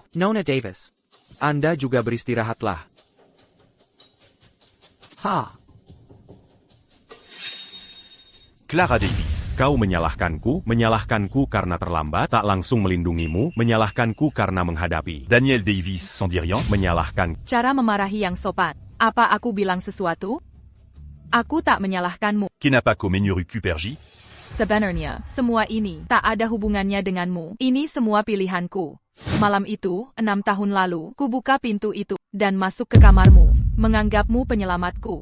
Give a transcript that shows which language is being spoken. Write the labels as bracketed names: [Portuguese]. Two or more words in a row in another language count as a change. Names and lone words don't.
[Indonesian] Nona Davis. Anda juga beristirahatlah. Ha. Clara Davis. Kau menyalahkanku karena terlambat, tak langsung melindungimu, menyalahkanku karena menghadapi. [French] Daniel Davis sans dire rien. [Indonesian] Menyalahkan. Cara memarahi yang sopan. Apa aku bilang sesuatu? Aku tak menyalahkanmu. Kenapa kau menyeruku pergi? Sebenarnya, semua ini tak ada hubungannya denganmu. Ini semua pilihanku. Malam itu, 6 tahun lalu, ku buka pintu itu dan masuk ke kamarmu, menganggapmu penyelamatku.